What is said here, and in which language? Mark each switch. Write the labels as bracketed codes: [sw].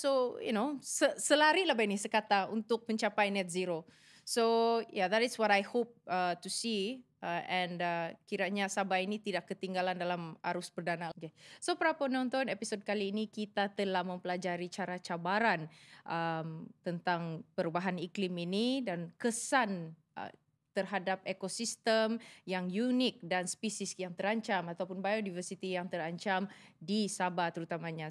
[en] So [ms] selari lah ini sekata untuk mencapai net zero. [en] So yeah, that is what I hope to see. And [ms] kiranya Sabah ini tidak ketinggalan dalam arus perdana. Okay. So para penonton, episod kali ini kita telah mempelajari cara cabaran tentang perubahan iklim ini dan kesan terhadap ekosistem yang unik dan spesies yang terancam ataupun biodiversity yang terancam di Sabah terutamanya.